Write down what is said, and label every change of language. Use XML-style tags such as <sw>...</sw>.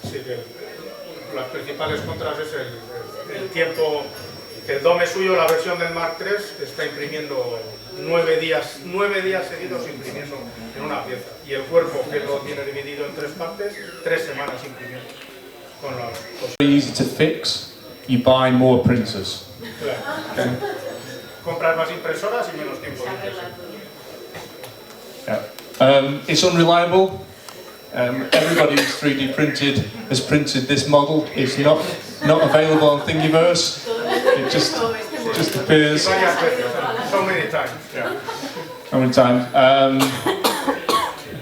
<es>Sí, que las principales contras es el tiempo que el dome suyo, la versión del Mark III, está imprimiendo 9 días seguidos imprimiendo en una pieza. Y el cuerpo, que lo tiene dividido en 3 partes, 3 semanas imprimiendo. Con las</es> <en>Easy to fix, you buy more printers.</en> <es>Claro.</es> <en>Okay.</en> <es>Compras más impresoras y menos tiempo de impresión.</es> <en>Yeah. It's unreliable. Everybody who's 3D printed has printed this model. It's not available on Thingiverse. It just appears. So many times. Yeah. So many times.</en>